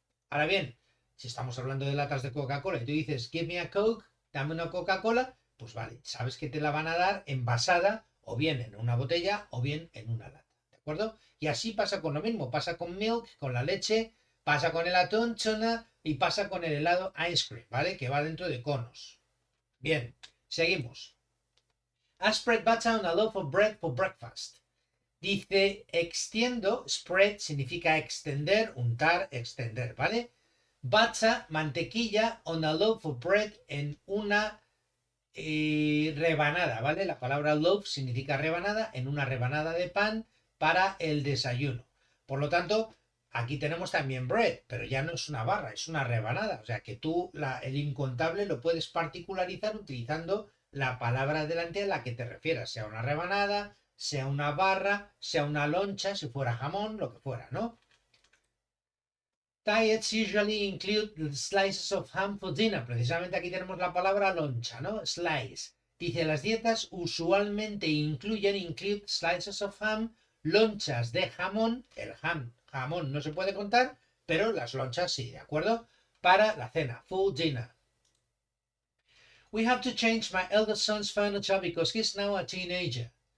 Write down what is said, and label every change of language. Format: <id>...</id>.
<es>Ahora bien, si estamos hablando de latas de Coca-Cola y tú dices</es> <en>give me a Coke,</en> <es>dame una Coca-Cola, pues vale, sabes que te la van a dar envasada o bien en una botella o bien en una lata. ¿De acuerdo? Y así pasa con lo mismo, pasa con milk, con la leche, pasa con el atún, tuna y pasa con el helado ice cream, ¿vale? Que va dentro de conos. Bien, seguimos.</es> <en>I spread butter on a loaf of bread for breakfast.</en> <es>Dice extiendo, spread significa extender, untar, extender, ¿vale? Butter, mantequilla,</es> <en>on a loaf of bread,</en> <es>en una rebanada, ¿vale? La palabra loaf significa rebanada, en una rebanada de pan para el desayuno. Por lo tanto, aquí tenemos también bread, pero ya no es una barra, es una rebanada. O sea que tú el incontable lo puedes particularizar utilizando la palabra delante a la que te refieras, sea una rebanada, sea una barra, sea una loncha, si fuera jamón, lo que fuera, ¿no?</es> <en>Diets usually include slices of ham for dinner.</en> <es>Precisamente aquí tenemos la palabra loncha, ¿no? Slice. Dice, las dietas usualmente</es> <en>include slices of ham,</en> <es>lonchas de jamón. El jamón no se puede contar, pero las lonchas sí, ¿de acuerdo? Para la cena,</es> <en>for dinner. We have to change my eldest son's furniture because he's now a teenager.</en>